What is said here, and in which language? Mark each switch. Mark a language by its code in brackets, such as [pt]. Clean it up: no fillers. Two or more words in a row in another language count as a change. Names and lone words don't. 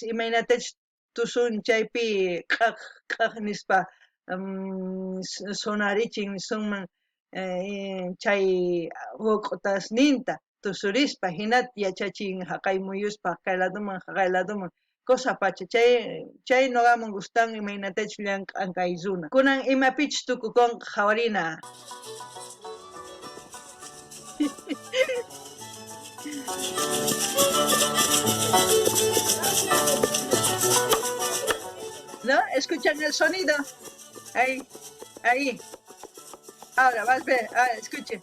[qu] imaynatachus tusun chaypi q'aq nispa sonarichin sunman chay huq'utasninta tusurispa hinata yachachin haqay muyuspa kay ladoman cosa pacha chay nuqaman gustan imaynatachus llank'an kay runa kunan imapichus tukukunqa qhawarina ¿no? [es] ¿Escuchan el sonido? Ahí. Ahora vas a ver, escuchen.